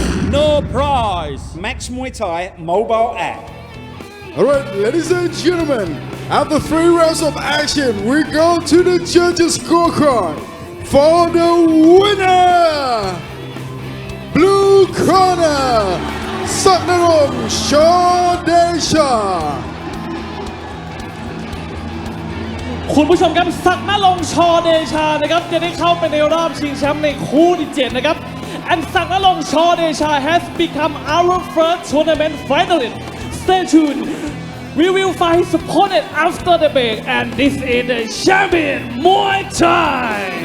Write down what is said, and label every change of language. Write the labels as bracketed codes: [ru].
[en] No prize. Max Muay Thai mobile app. Alright, ladies and gentlemen, after 3 rounds of action, we go to the judges' scorecard. For the winner, blue corner, ศักดิ์นรงค์ ช. เดชา [th] คุณผู้ชมครับศักดิ์นรงค์ ช. เดชานะครับจะได้เข้าไปในรอบชิงแชมป์ในคู่ที่ 7 นะครับ and ศักดิ์นรงค์ ช. [en] เดชา has become our first tournament finalist. Stay tuned. We will fight his opponent after the break, and this is the champion Muay Thai.